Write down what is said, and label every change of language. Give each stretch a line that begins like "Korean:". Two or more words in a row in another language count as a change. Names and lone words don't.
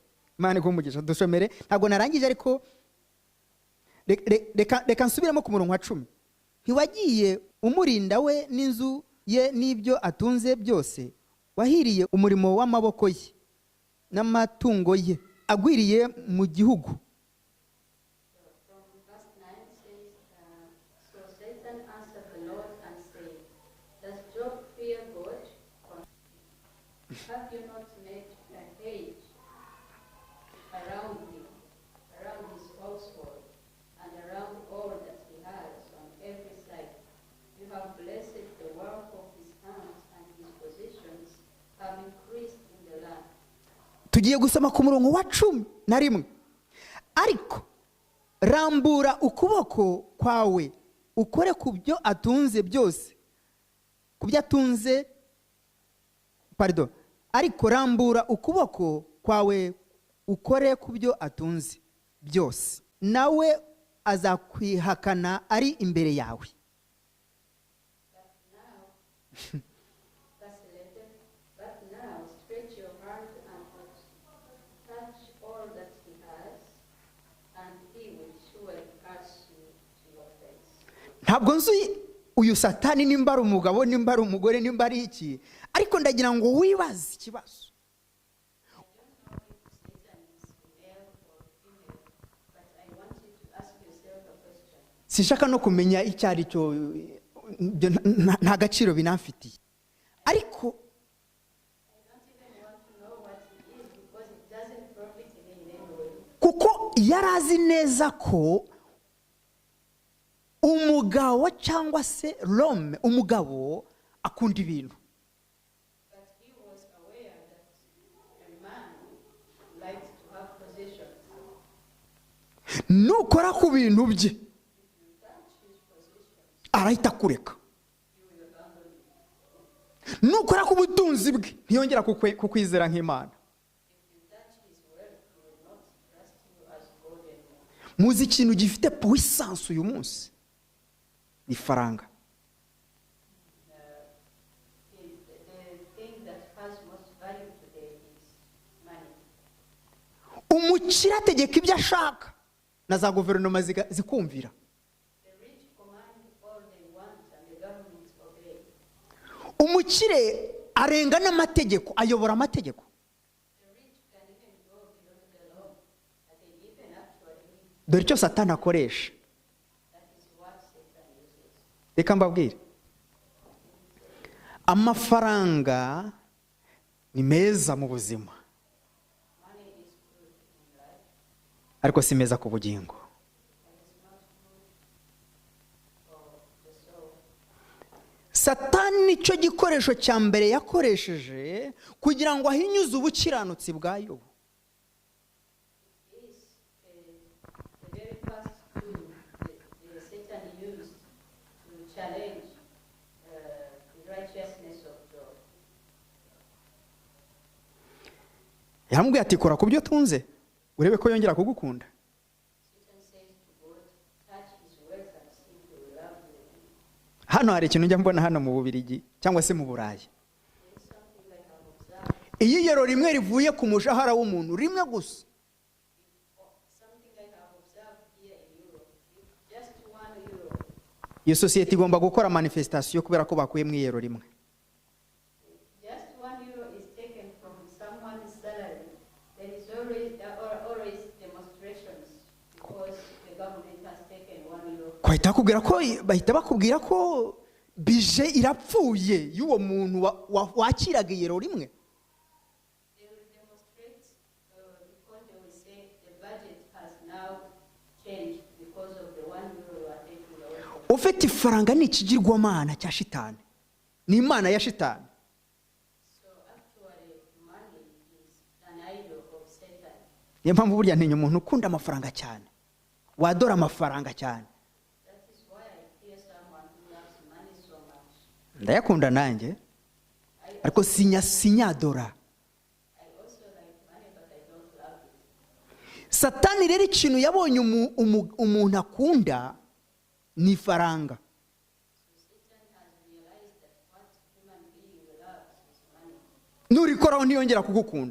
Kinyarwanda: Imana igumugisha, dusomere, ntabwo narangije ariko reka nsubiramo ku murongo wa 10. Ntiwagiye umurinda we n'inzu ye n'ibyo atunze byose? Wahiriye umurimo w'amaboko ye n'amatungo ye agwiriye mu gihugu.
English: Have you not made a hedge around him, around his household, and around all that he has on every side? You have blessed the work of his hands, and his possessions have increased in the land.
Kinyarwanda: Tugiye gusoma ku murongo wa 11. Ariko rambura ukuboko kwawe ukore ku byo atunze byose, ku byo atunze, pardon, ariko rambura ukuboko kwawe ukore ku byo atunze byose, nawe azakwihakana ari imbere yawe.
English: But now stretch your hand and touch all that he has, and he will surely curse you to your face.
Kinyarwanda: Ntabwo nzi uyu Satani nimba ari umugabo, nimba ari umugore, nimba ari iki, ariko ndagira ngo wibaze ikibazo.
English: I don't know if Satan is male or female, but I want you to ask yourself a question.
Kinyarwanda: Sinshaka no kumenya icyo ari cyo, nta gaciro binamfitiye, ariko
English: I don't even want to know what he is because it doesn't profit me in any way.
Kinyarwanda: kuko yari azi neza ko umugabo cyangwa se Rome, umugabo akunda ibintu.
English: But he was aware that a man likes to have possessions.
Kinyarwanda: Nukora ku bintu bye
English: If you touch his possessions,
Kinyarwanda: arahita kureka,
English: he will abandon you.
Kinyarwanda: nukora ku butunzi bwe ntiyongera kukwizera nk'Imana.
English: If you touch his wealth, he will not trust you as God anymore.
Kinyarwanda: Muzi ikintu gifite puissance uyu munsi ni faranga.
English: The thing that has most value today is money.
Kinyarwanda: Umukire ategeka ibyo ashaka na za guverinoma zikumvira.
English: The rich command all they want and the governments obey.
Kinyarwanda: Umukire arenga n'amategeko, ayobora amategeko.
English: The rich can even go beyond the law, and they even actually live.
Kinyarwanda: Dore icyo Satani akoresha.
English: That is what Satan uses.
Kinyarwanda: Reka mbabwire, amafaranga ni meza mu buzima,
English: Money is good in life,
Kinyarwanda: ariko si meza ku bugingo.
English: but it's not good for the soul.
Kinyarwanda: Satani nicyo gikoresho cya mbere yakoresheje kugira ngo ahinyuze ubukiranutsi bwa Yobu.
English: Is the very first tool that Satan used to challenge the righteousness of Job.
Kinyarwanda: Yaramubwiye ati kora ku byo utunze urebe ko yongera kugukunda.
English: Satan says to God, touch his wealth and see if he will love you again.
Kinyarwanda: Hano hari ikintu njya mbona hano mu Bubiligi cyangwa se mu Burayi.
English: There is something I have observed,
Kinyarwanda: Iyo iyero rimwe rivuye ku mushahara w'umuntu rimwe gusa,
English: something I have observed here in Europe. If just €1,
Kinyarwanda: iyo sosiyete igomba gukora manifestation kubera ko bakuye mu iyero rimwe.
English: just €1 is taken from someone's salary, there is always demonstrations because the government has taken €1.
Kinyarwanda: Bahita bakubwira ko bije irapfuye y'uwo muntu wakiraga iyero rimwe.
English: They will demonstrate because they will say the budget has now changed because of the €1 you are taking away.
Kinyarwanda: Ufite ifaranga ni ikigirwamana cya shitani, ni imana ya shitani.
English: So actually, money is an idol of Satan.
Kinyarwanda: Niyo mpamvu burya ntinya umuntu ukunda amafaranga cyane, wadora amafaranga cyane.
English: That is why I fear someone who loves money so much.
Kinyarwanda: Ndayakunda nanjye ariko sinyadora.
English: I also like money, but I don't love it.
Kinyarwanda: Satani rero ikintu yabonye umuntu akunda ni ifaranga.
English: So Satan has realized that what human being loves is money.
Kinyarwanda: Nurikoraho ntiyongera kugukunda.